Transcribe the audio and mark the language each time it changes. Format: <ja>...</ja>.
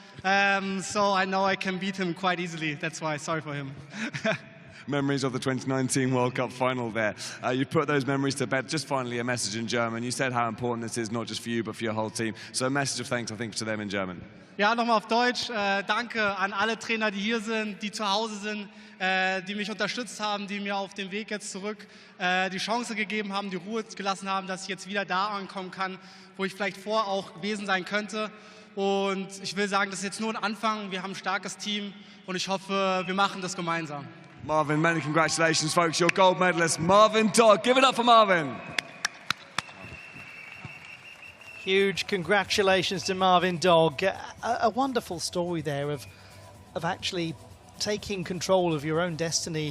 <en>So I know I can beat him quite easily. That's why, sorry for him. Memories of the 2019 World Cup final there. You put those memories to bed. Just finally, a message in German. You said how important this is, not just for you, but for your whole team. So a message of thanks, I think, to them in German.</en> <de>Ja, nochmal auf Deutsch. Danke an alle Trainer, die hier sind, die zu Hause sind, die mich unterstützt haben, die mir auf dem Weg jetzt zurück die Chance gegeben haben, die Ruhe gelassen haben, dass ich jetzt wieder da ankommen kann, wo ich vielleicht vorher auch gewesen sein könnte. Und ich will sagen, das ist jetzt nur ein Anfang. Wir haben ein starkes Team und ich hoffe, wir machen das gemeinsam.</de> <en>Marvin, many congratulations, folks. Your gold medalist, Marvin Dodd. Give it up for Marvin. Huge congratulations to Marvin Dog. A wonderful story there of actually taking control of your own destiny.</en>